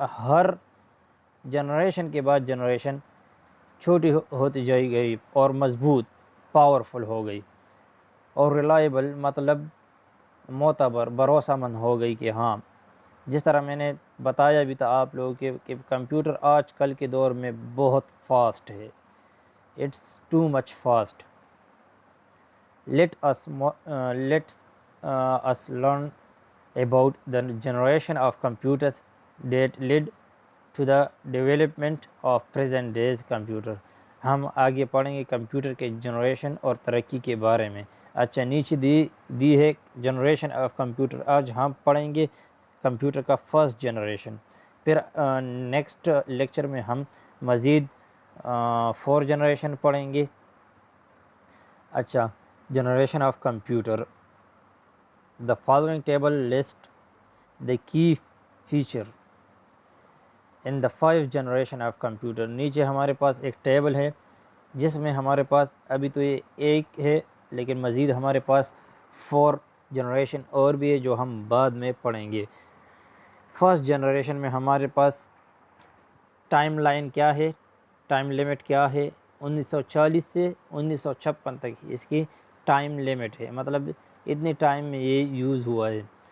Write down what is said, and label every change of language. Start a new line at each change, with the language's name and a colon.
Urdu: ہر generation کے بعد generation چھوٹی ہوتی جائے گئی اور مضبوط پاورفل ہو گئی, اور ریلائبل مطلب معتبر بھروسہ مند ہو گئی کہ ہاں جس طرح میں نے بتایا بھی تھا آپ لوگوں کہ کمپیوٹر آج کل کے دور میں بہت فاسٹ ہے.
English: It's too much fast. Let's learn about the generation of computers that led to the development of present days computer.
Urdu: ہم آگے پڑھیں گے کمپیوٹر کے جنریشن اور ترقی کے بارے میں. اچھا, نیچے دی ہے جنریشن آف کمپیوٹر. آج ہم پڑھیں گے کمپیوٹر کا فرسٹ جنریشن. پھر نیکسٹ لیکچر میں ہم مزید 4 جنریشن پڑھیں گے. اچھا, generation of computer.
English: The following table list the key feature in the 5 generation of computer.
Urdu: نیچے ہمارے پاس ایک ٹیبل ہے جس میں ہمارے پاس ابھی تو یہ ایک ہے لیکن مزید ہمارے پاس 4 جنریشن اور بھی ہے جو ہم بعد میں پڑھیں گے. فرسٹ جنریشن میں ہمارے پاس ٹائم لائن کیا ہے, ٹائم لیمٹ کیا ہے, 1940 سے 1956 تک اس کی ٹائم لیمٹ ہے, مطلب اتنے ٹائم میں یہ یوز ہوا ہے.